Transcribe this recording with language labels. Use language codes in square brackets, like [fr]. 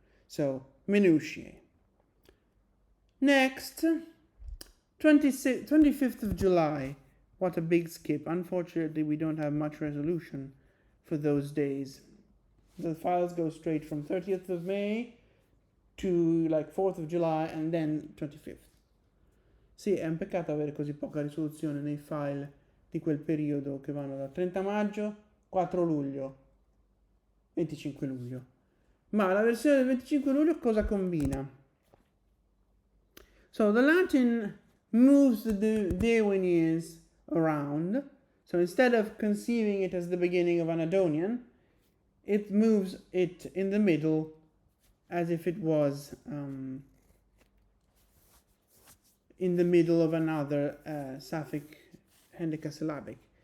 [en] So, minutiae. Next, 25th of July. What a big skip. Unfortunately, we don't have much resolution for those days. The files go straight from 30th of May to like 4th of July and then 25th. [it] Sì, è un peccato avere così poca risoluzione nei file di quel periodo che vanno da 30 maggio, 4 luglio, 25 luglio. Ma la versione del 25 luglio cosa combina? [en] So the Latin moves the Deunians around. So instead of conceiving it as the beginning of Anadonian, it moves it in the middle as if it was in the middle of another Sapphic hendecasyllabic.